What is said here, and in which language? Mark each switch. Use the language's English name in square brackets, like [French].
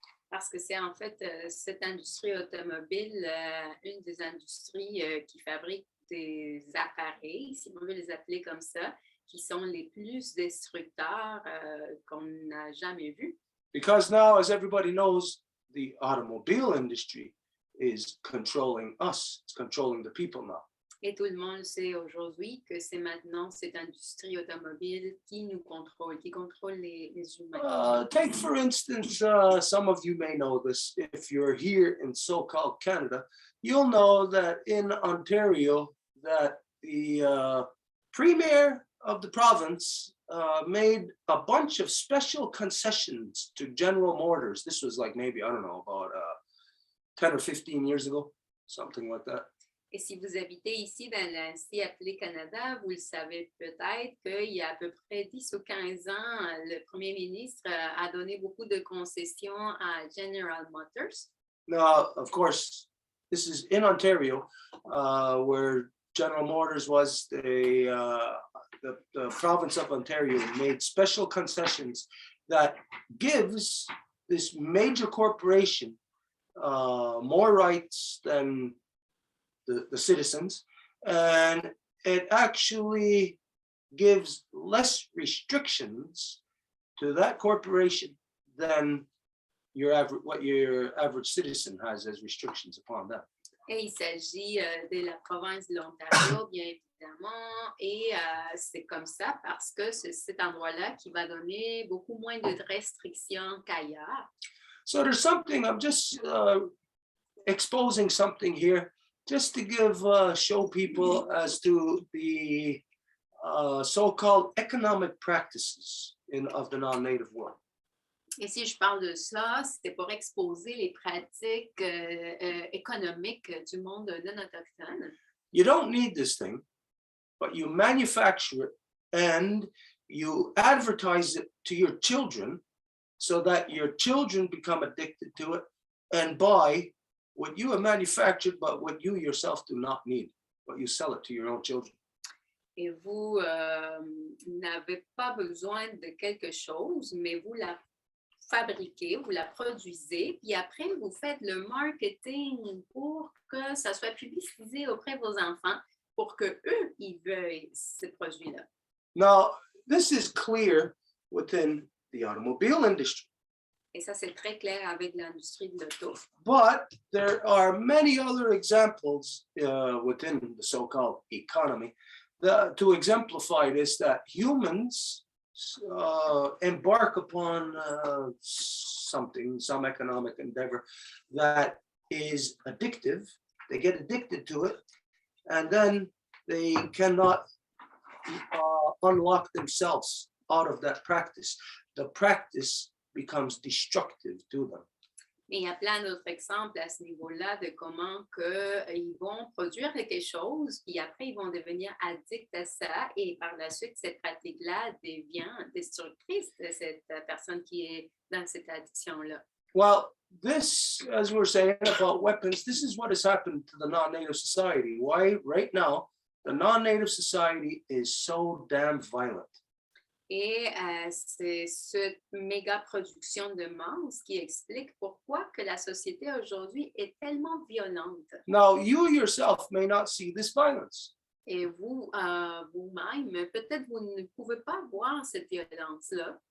[French] Parce que c'est en fait cette industrie automobile, une des industries qui fabrique des appareils, si on veut les appeler comme ça, qui sont les plus destructeurs qu'on n'a jamais vus. [English] Because now, as everybody knows, the automobile industry is controlling us. It's controlling the people now. [French] Et tout le monde sait aujourd'hui que c'est maintenant cette industrie automobile qui nous contrôle, qui contrôle les humains. [English] Take, for instance, some of you may know this. If you're here in so-called Canada, you'll know that in Ontario, that the premier of the province made a bunch of special concessions to General Motors. This was like maybe, I don't know, about 10 or 15 years ago, something like that. [French] Et si vous habitez ici dans l'ainsi appelé Canada, vous le savez peut-être qu'il y a à peu près 10 ou 15 ans, le premier ministre a donné beaucoup de concessions à General Motors. [English] Now, of course, this is in Ontario, where General Motors was the province of Ontario made special concessions that gives this major corporation more rights than the citizens, and it actually gives less restrictions to that corporation than your average, what your average citizen has as restrictions upon them. [French] Et il s'agit de la province de l'Ontario, bien évidemment, et c'est comme ça parce que c'est cet endroit-là qui va donner beaucoup moins de restrictions qu'ailleurs. [English] So there's something, I'm just exposing something here, just to give, show people as to the so-called economic practices of the non-native world. [French] Et si je parle de ça, c'est pour exposer les pratiques économiques du monde non autochtone. [English] You don't need this thing, but you manufacture it and you advertise it to your children so that your children become addicted to it and buy what you have manufactured, but what you yourself do not need, but you sell it to your own children. [French] Et vous n'avez pas besoin de quelque chose, mais vous la fabriquez, vous la produisez, puis après, vous faites le marketing pour que ça soit publicisé auprès de vos enfants, pour que eux ils veuillent ces produits-là. [English] Now, this is clear within the automobile industry, [French] Et ça, c'est très clair avec l'industrie de l'auto. [English] but there are many other examples within the so-called economy to exemplify this, that humans embark upon some economic endeavor that is addictive. They get addicted to it, and then they cannot unlock themselves out of that practice. The practice becomes destructive to them. [French] Mais il y a plein d'autres exemples à ce niveau-là de comment ils vont produire quelque chose, puis après, ils vont devenir addicts à ça, et par la suite, cette pratique-là devient destructrice de cette personne qui est dans cette addiction-là. [English] Well, this, as we're saying about weapons, this is what has happened to the non-native society. Why, right now, the non-native society is so damn violent. [French] Et c'est cette méga production de masse qui explique pourquoi que la société aujourd'hui est tellement violente. [English] Now, you yourself may not see this violence, [French] Et vous, vous-même, peut-être vous ne pouvez pas voir cette violence-là,